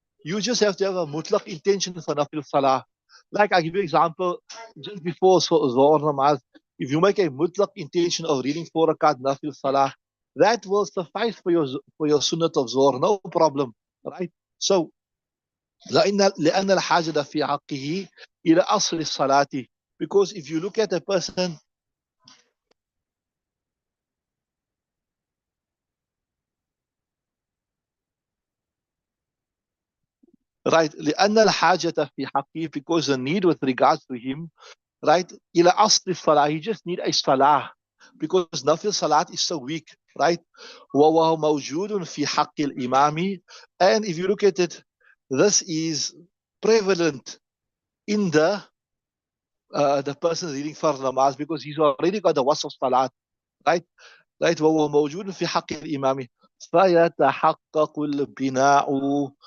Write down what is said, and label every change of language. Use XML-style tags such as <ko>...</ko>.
<en>You just have to have a mutlaq intention for nafil salah. Like I give you an example, just before Zohar namaz, if you make a mutlaq intention of reading 4 rakat nafil salah, that will suffice for your sunnat of Zohar, no problem, right?</en> <ar>So, لأن الحاجة في حقه إلى أصل الصلاة.</ar> <en>Because if you look at a person, right, لأن الحاجة في حقه, because the need with regards to him, right, إلى أصل الصلاة, he just need a salah, because nafil salat is so weak, right? وهو موجود في حق الإمام, and if you look at it, this is prevalent in the person reading fard namaz, because he's already got the wasf salat, right?</en> <ar>Right, وهو موجود في حق الإمام فيتحقق البناء.</ar>